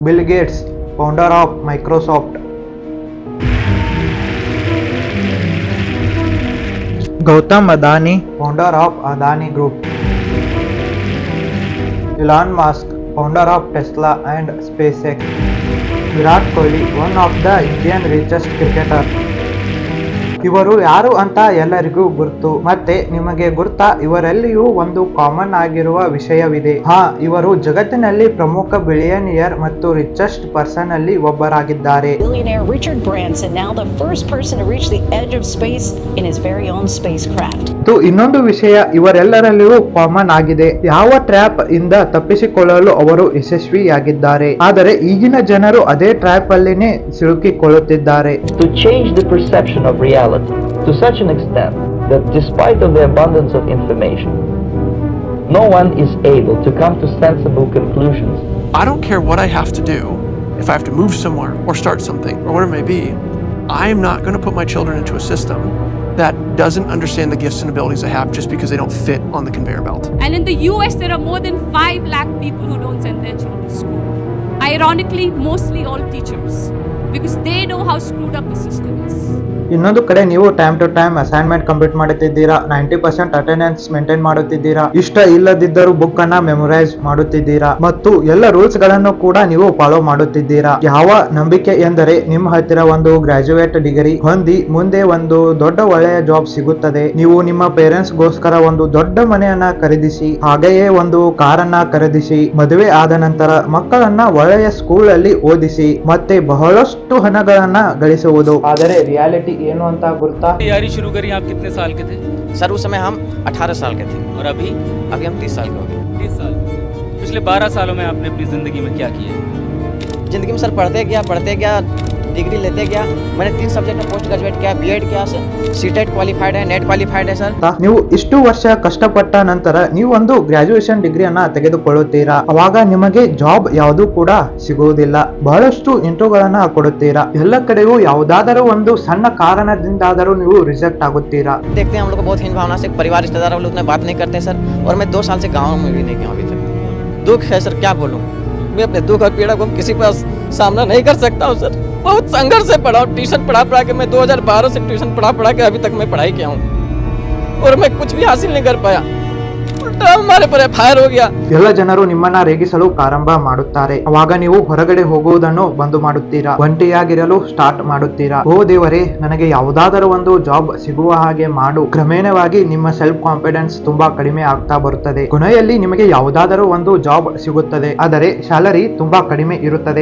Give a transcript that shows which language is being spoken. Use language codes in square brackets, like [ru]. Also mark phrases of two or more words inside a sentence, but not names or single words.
[en] Bill Gates, founder of Microsoft. Gautam Adani, founder of Adani Group. Elon Musk, founder of Tesla and SpaceX. Virat Kohli, one of the Indian richest cricketer. [kn] ಇವರು ಯಾರು ಅಂತ ಎಲ್ಲರಿಗೂ ಗುರ್ತು. ಮತ್ತೆ ನಿಮಗೆ ಗುರ್ತಾ, ಇವರೆಲ್ಲಿಯೂ ಒಂದು ಕಾಮನ್ ಆಗಿರುವ ವಿಷಯವಿದೆ. ಇವರು ಜಗತ್ತಿನಲ್ಲಿ ಪ್ರಮುಖ ಬಿಲಿಯನಿಯರ್ ಮತ್ತು [en] richest person [kn] ಅಲ್ಲಿ ಒಬ್ಬರಾಗಿದ್ದಾರೆ. [en] Billionaire Richard Branson, now the first person to reach the edge of space in his very own spacecraft. [kn] ಇನ್ನೊಂದು ವಿಷಯ ಇವರೆಲ್ಲರಲ್ಲಿಯೂ ಕಾಮನ್ ಆಗಿದೆ. ಯಾವ ಟ್ರ್ಯಾಪ್ ಇಂದ ತಪ್ಪಿಸಿಕೊಳ್ಳಲು ಅವರು ಯಶಸ್ವಿಯಾಗಿದ್ದಾರೆ. ಆದರೆ ಈಗಿನ ಜನರು ಅದೇ ಟ್ರ್ಯಾಪ್ ಅಲ್ಲಿನೇ ಸಿಲುಕಿಕೊಳ್ಳುತ್ತಿದ್ದಾರೆ. [en] To change the perception of reality to such an extent that despite of the abundance of information, no one is able to come to sensible conclusions. I don't care what I have to do. If I have to move somewhere or start something or whatever it may be, I am not going to put my children into a system that doesn't understand the gifts and abilities I have just because they don't fit on the conveyor belt. And in the US, there are more than 5 lakh people who don't send their children to school. Ironically, mostly all teachers, because they know how screwed up the system is. [kn] ಇನ್ನೊಂದು ಕಡೆ ನೀವು [en] time to time assignment complete [kn] ಮಾಡುತ್ತಿದ್ದೀರಾ, 90% [en] attendance maintain [kn] ಮಾಡುತ್ತಿದ್ದೀರಾ, ಇಷ್ಟ ಇಲ್ಲದಿದ್ದರೂ ಬುಕ್ ಅನ್ನ ಮೆಮೊರೈಸ್ ಮಾಡುತ್ತಿದ್ದೀರಾ ಮತ್ತು ಎಲ್ಲ ರೂಲ್ಸ್ ಗಳನ್ನು ಕೂಡ ನೀವು ಫಾಲೋ ಮಾಡುತ್ತಿದ್ದೀರಾ. ಯಾವ ನಂಬಿಕೆ ಎಂದರೆ ನಿಮ್ಮ ಹತ್ತಿರ ಒಂದು [en] graduate degree [kn] ಹೊಂದಿ ಮುಂದೆ ಒಂದು ದೊಡ್ಡ ಒಳ್ಳೆಯ ಜಾಬ್ ಸಿಗುತ್ತದೆ, ನೀವು ನಿಮ್ಮ ಪೇರೆಂಟ್ಸ್ ಗೋಸ್ಕರ ಒಂದು ದೊಡ್ಡ ಮನೆಯನ್ನ ಖರೀದಿಸಿ, ಹಾಗೆಯೇ ಒಂದು ಕಾರನ್ನ ಖರೀದಿಸಿ, ಮದುವೆ ಆದ ನಂತರ ಮಕ್ಕಳನ್ನ ಒಳ್ಳೆಯ ಸ್ಕೂಲ್ ಅಲ್ಲಿ ಓದಿಸಿ ಮತ್ತೆ ಬಹಳಷ್ಟು ಹಣಗಳನ್ನ ಗಳಿಸುವುದು. ಆದರೆ ರಿಯಾಲಿಟಿ ಏನು ಅಂತ ಗುರ್ತಾ? [hi] तैयारी शुरू करी आप कितने साल के थे? सर उस समय हम 18 साल के थे और अभी हम 30 साल के हो गए। 30 साल। पिछले 12 सालों में आपने अपनी जिंदगी में क्या किया? जिंदगी में सर पढ़ते गया, डिग्री लेते गया। मैंने 3 सब्जेक्ट में [en] post graduate [hi] किया, बीएड किया, [en] CTET qualified [hi] है, [en] NET qualified [hi] है सर। [kn] ನೀವು ಇಷ್ಟು ವರ್ಷ ಕಷ್ಟಪಟ್ಟ ನಂತರ ನೀವು ಒಂದು ಗ್ರಾಜುಯೇಷನ್ ಡಿಗ್ರಿಯನ್ನ ತೆಗೆದುಕೊಳ್ಳುತ್ತೀರಾ, ಅವಾಗ ನಿಮಗೆ ಜಾಬ್ ಯಾವುದು ಕೂಡ ಸಿಗುವುದಿಲ್ಲ, ಬಹಳಷ್ಟು ಇಂಟರ್ವ್ಯೂಗಳನ್ನ ಕೊಡುತ್ತೀರಾ, ಎಲ್ಲ ಕಡೆಗೂ ಯಾವುದಾದರೂ ಒಂದು ಸಣ್ಣ ಕಾರಣದಿಂದಾದರೂ ನೀವು ರಿಜೆಕ್ಟ್ ಆಗುತ್ತೀರಾ. [hi] देखते हैं हम लोग को बहुत हीन भावना से परिवार रिश्तेदार वाले उतने बात नहीं करते सर, और मैं 2 साल से गाँव में भी नहीं गया अभी तक। दुख है सर, क्या बोलूँ, मैं अपने दुख और पीड़ा को किसी पर सामना नहीं कर सकता हूँ सर। बहुत संघर्ष से पढ़ा, ट्यूशन पढ़ा के मैं 2012 से ट्यूशन पढ़ा के अभी तक मैं पढ़ाई किया हूँ, और मैं कुछ भी हासिल नहीं कर पाया, उल्टा हमारे पर FIR हो गया. [kn] ಎಲ್ಲ ಜನರು ನಿಮ್ಮನ್ನ ರೇಗಿಸಲು ಪ್ರಾರಂಭ ಮಾಡುತ್ತಾರೆ. ಅವಾಗ ನೀವು ಹೊರಗಡೆ ಹೋಗುವುದನ್ನು ಬಂದು ಮಾಡುತ್ತೀರಾ, ಒಂಟಿಯಾಗಿರಲು ಸ್ಟಾರ್ಟ್ ಮಾಡುತ್ತೀರಾ. ಓ ದೇವರೇ, ನನಗೆ ಯಾವುದಾದರೂ ಒಂದು ಜಾಬ್ ಸಿಗುವ ಹಾಗೆ ಮಾಡು. ಕ್ರಮೇಣವಾಗಿ ನಿಮ್ಮ [en] self confidence [kn] ತುಂಬಾ ಕಡಿಮೆ ಆಗ್ತಾ ಬರುತ್ತದೆ. ಕೊನೆಯಲ್ಲಿ ನಿಮಗೆ ಯಾವುದಾದರೂ ಒಂದು ಜಾಬ್ ಸಿಗುತ್ತದೆ, ಆದರೆ ಸ್ಯಾಲರಿ ತುಂಬಾ ಕಡಿಮೆ ಇರುತ್ತದೆ.